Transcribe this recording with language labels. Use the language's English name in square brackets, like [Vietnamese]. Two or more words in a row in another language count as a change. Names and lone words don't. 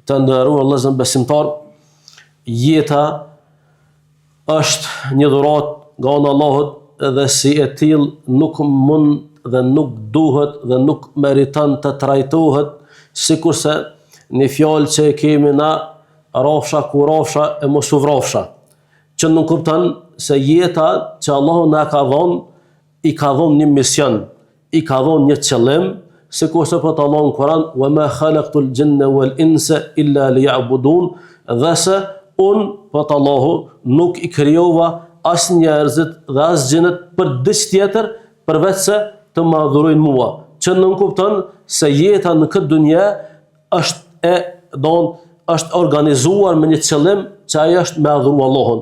[Albanian] Të nderuar vëllezër besimtar, jeta është një dhuratë nga ana e Allahut dhe si e tillë nuk mund dhe nuk duhet dhe nuk meriton të trajtohet sikurse një fjalë që e kemi na rafsha ku rafsha e mos u vrafsha. Që nuk kupton se jeta që Allahu na ka dhënë i ka dhënë një mision, i ka dhënë një qëllim, sikurse po të Allahu në Kur'an, [Arabic] وما خلقت الجن والإنس إلا ليعبدون, [Albanian] dhe se unë po të Allahu nuk i krijova as njerëzit dhe as xhinët për diçka tjetër përveç se të më adhurojnë mua. Që nuk kupton se jeta në këtë dunjë është organizuar me një qëllim që ai është me adhuru Allahun.